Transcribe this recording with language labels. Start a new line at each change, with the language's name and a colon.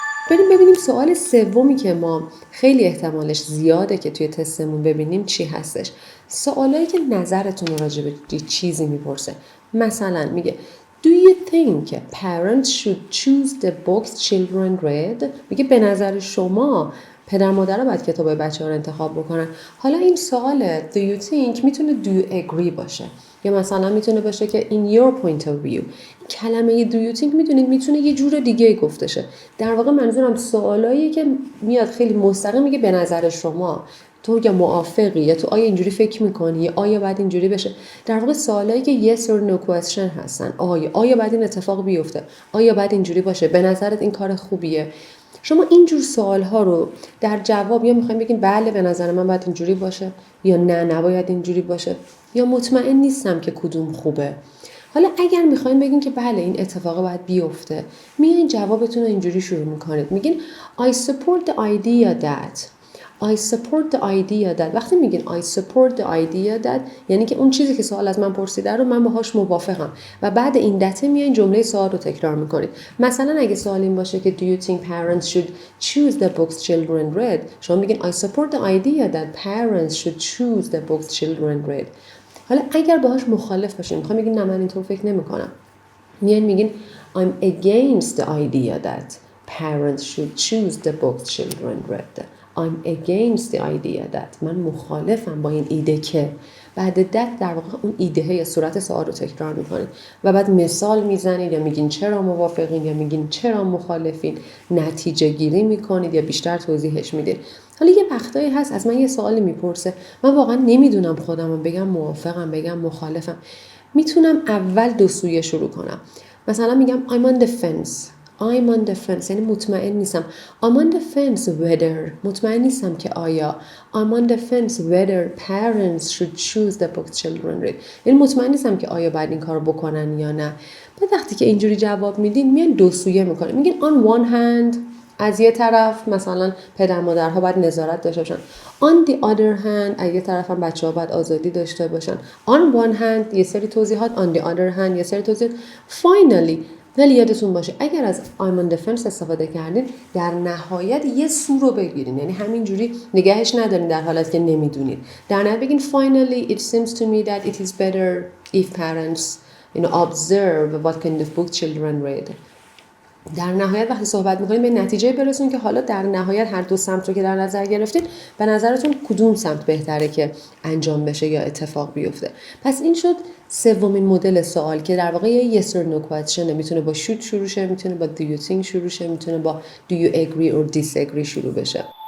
Persian: بریم ببینیم سوال سومی که ما خیلی احتمالش زیاده که توی تستمون ببینیم چی هستش. سوالایی که نظرتون رو راجع به چیزی میپرسه. مثلا میگه
English: Do you think parents should choose the books children read؟
Persian: میگه به نظر شما پدر مادرها باید کتابای بچه‌ها رو انتخاب بکنن. حالا این سوال
English: Do you think
Persian: میتونه
English: Do you agree
Persian: باشه، یا مثلا میتونه باشه که
English: In your point of view.
Persian: کلمه
English: Do you think
Persian: میتونه یه جور دیگه گفته شه. در واقع منظورم سوالایی که میاد خیلی مستقیم میگه به نظر شما تو یا موافقی، یا تو آیا اینجوری فکر میکنی، یا آیا باید اینجوری بشه. در واقع سوالایی که
English: yes or no question
Persian: هستن. آیا باید این اتفاق بیفته، آیا باید اینجوری باشه، به نظرت این کار خوبیه. شما اینجور سوال‌ها رو در جواب یا میخوایم بگین بله به نظر من باید اینجوری باشه، یا نه نباید اینجوری باشه، یا مطمئن نیستم که کدوم خوبه. حالا اگر میخواین بگین که بله این اتفاق باید بیفته، میایین جوابتون رو اینجوری شروع میکنید، میگین
English: I support the idea that. I support the idea that.
Persian: وقتی میگین
English: I support the idea that
Persian: یعنی که اون چیزی که سوال از من پرسیده رو من باهاش موافقم، و بعد این دته میایین جمله سوال رو تکرار میکنید. مثلا اگه سوال این باشه که
English: Do you think parents should choose the books children read؟
Persian: شما میگین
English: I support the idea that parents should choose the books children read.
Persian: حالا اگر باهاش مخالف باشین، میخوام بگین نه من اینطور فکر نمیکنم، میگین
English: I'm against the idea that parents should choose the books children read. I'm against the idea that.
Persian: من مخالفم با این ایده که. بعد that در واقع اون ایده یا صورت سوال رو تکرار میکنید و بعد مثال میزنید، یا میگین چرا موافقین، یا میگین چرا مخالفین، نتیجه گیری میکنید یا بیشتر توضیحش میدید. حالا یه وقتایی هست از من یه سوالی میپرسه، من واقعا نمیدونم خودمو بگم موافقم بگم مخالفم. میتونم اول دو سویه شروع کنم.
English: مثلا میگم I'm on the fence. I'm on the fence
Persian: یعنی مطمئن نیستم.
English: I'm on the fence whether
Persian: مطمئن نیستم که آیا.
English: I'm on the fence whether parents should choose the book children read
Persian: یعنی مطمئن نیستم که آیا باید این کار بکنن یا نه. بعد وقتی که اینجوری جواب میدین میان دو سویه میکنه، میگین
English: on one hand
Persian: از یه طرف مثلا پدر مادرها باید نظارت داشته باشن.
English: On the other hand
Persian: از یه طرف هم بچه‌ها باید آزادی داشته باشن.
English: On one hand
Persian: یه سری توضیحات،
English: on the other hand یه سری توضیحات.
Persian: Finally ولی یادتون باشه اگر از
English: I'm on the fence
Persian: استفاده کردین در نهایت یه سو رو بگیرین، یعنی همینجوری نگهش ندارین در حالت که نمیدونین. در نهایت بگین
English: finally it seems to me that it is better if parents observe what kind of book children read.
Persian: در نهایت وقتی صحبت میکنید به نتیجه برسون که حالا در نهایت هر دو سمت رو که در نظر گرفتید به نظرتون کدوم سمت بهتره که انجام بشه یا اتفاق بیفته. پس این شد سومین مدل سوال که در واقع یه
English: yes or no question.
Persian: میتونه با should شروع شه، میتونه با
English: do you think
Persian: شروع شه، میتونه با
English: do you agree or disagree
Persian: شروع بشه.